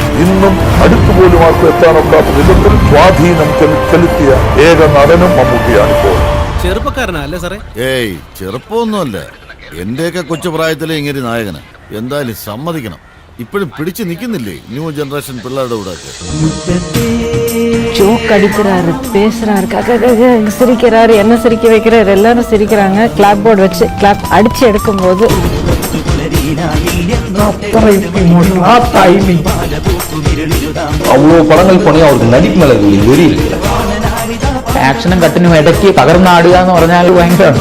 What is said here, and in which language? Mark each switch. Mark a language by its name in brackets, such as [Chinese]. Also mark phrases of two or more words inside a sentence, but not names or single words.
[Malayalam] ഇന്നും അടുത്തുപോലും ആർക്കും എത്താനൊക്കാത്ത വിധത്തിൽ സ്വാധീനം ചെലുത്തിയ ഏക നടനും മമ്മൂട്ടിയാണ് ഇപ്പോൾ. ചെറുപ്പക്കാരനല്ലേ സാറേ? ഏയ്, ചെറുപ്പമൊന്നുമല്ല. എന്റെയൊക്കെ കൊച്ചുപ്രായത്തിലെ ഇങ്ങനെ നായകന് എന്തായാലും സമ്മതിക്കണം. ഇപ്പോഴും പിടിച്ചു നിൽക്കുന്നില്ലേ [English] ന്യൂ ജനറേഷൻ [Malayalam] പിള്ളേരുടെ കൂടെ ഒക്കെ. [Tamil] ஜோக் அடிக்கிறாரு, பேசுறாரு, சிரிக்கிறாரு, என்ன சிரிக்க வைக்கிறாரு, எல்லாரும் சிரிக்கிறாங்க. [English] கிளாப் போர்டு [Tamil] வச்சு கிளாப் அடிச்சு எடுக்கும் போது அவ்வளோ படங்கள் பண்ணி அவருக்கு நடிப்பு மேல வெறி இருக்கு. [Malayalam] ആക്ഷനും കട്ടിനും ഇടയ്ക്ക് പകർന്നാടുക എന്ന് പറഞ്ഞാൽ ഭയങ്കരമാണ്.